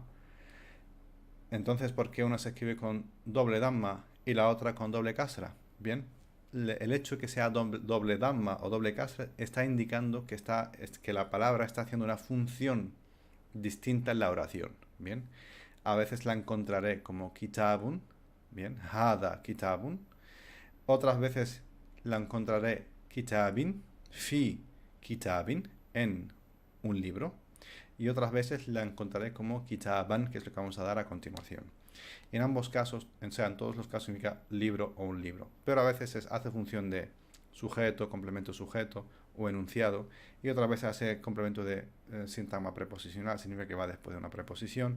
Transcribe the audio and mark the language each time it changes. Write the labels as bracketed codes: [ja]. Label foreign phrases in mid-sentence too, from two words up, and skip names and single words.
[es] Entonces, ¿por qué una se escribe con doble damma y la otra con doble kasra? Bien, el hecho de que sea doble damma o doble kasra está indicando que la palabra está haciendo una función distinta en la oración. Bien, a veces la encontraré como kitabun, bien, [ar] هذا كتابٌ. [es] Otras veces la encontraré [ar] كتابٍ في كتابٍ, [es] en un libro. Y otras veces la encontraré como kitaban, que es lo que vamos a dar a continuación. En ambos casos, o sea, en todos los casos significa libro o un libro. Pero a veces hace función de sujeto, complemento sujeto o enunciado. Y otras veces hace complemento de sintagma preposicional, significa que va después de una preposición.